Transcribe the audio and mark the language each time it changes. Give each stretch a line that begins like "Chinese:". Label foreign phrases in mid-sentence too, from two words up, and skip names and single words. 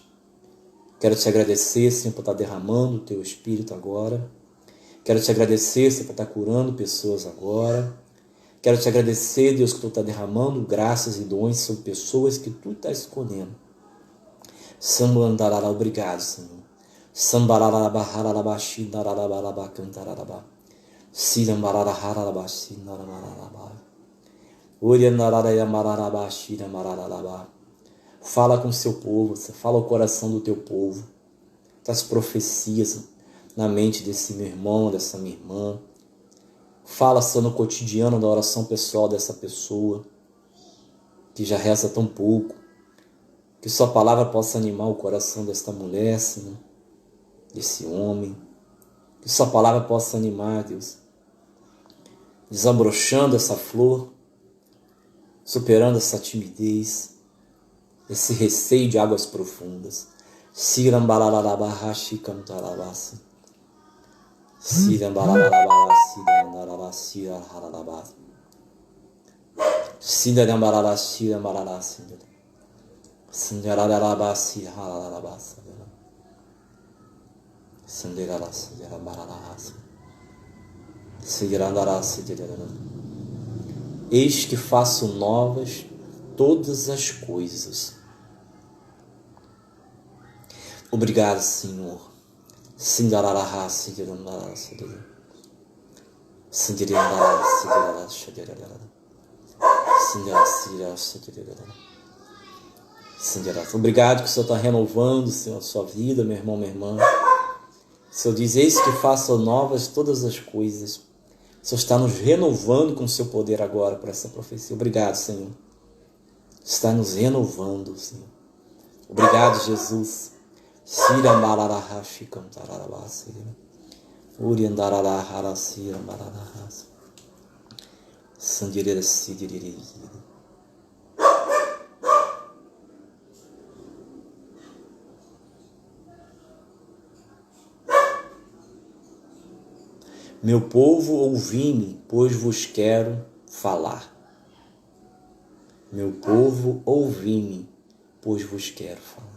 Portuguese: Quero te agradecer, Senhor, por estar derramando o teu Espírito agora. Quero te agradecer, Senhor, por estar curando pessoas agora. Quero te agradecer, Deus, que tu está derramando graças e dons sobre pessoas que tu está escolhendo. Sambandarara, obrigado, Senhor. Sambararabahararabashi, dararabarabacantarabarabá. Sirambararahararabashi, naramararabá. Orianararayamararabashi, naramararabá. Fala com o seu povo, fala o coração do teu povo. Das profecias na mente desse meu irmão, dessa minha irmã. Fala, Senhor, no cotidiano da oração pessoal dessa pessoa que já reza tão pouco. Que sua palavra possa animar o coração desta mulher, Senhor, desse homem. Que sua palavra possa animar, Deus, desabrochando essa flor, superando essa timidez, esse receio de águas profundas. Sirambararabahashi cantarabasi. Sirambararabahashi cantarabasi. Sirambararabahashi cantarabasi. Sindararabasi hararabasi. Sindararasi jarabararasi. Sirandarasi jarabararasi. Eis que faço novas todas as coisas. Obrigado, Senhor. Sindararasi jarabararasi. Sindararasi jarabararasi. Sindararasi jarabararasi. Senhor, obrigado que o Senhor está renovando, Senhor, a sua vida, meu irmão, minha irmã. O Senhor diz, eis que faço novas todas as coisas. O Senhor está nos renovando com o seu poder agora para essa profecia. Obrigado, Senhor. Está nos renovando, Senhor. Obrigado, Jesus. Sira mararaha shikam tararabasi. Uriandararaha sira mararaha. Sandirira sidiriri. Meu povo, ouvi-me, pois vos quero falar. Meu povo, ouvi-me, pois vos quero falar.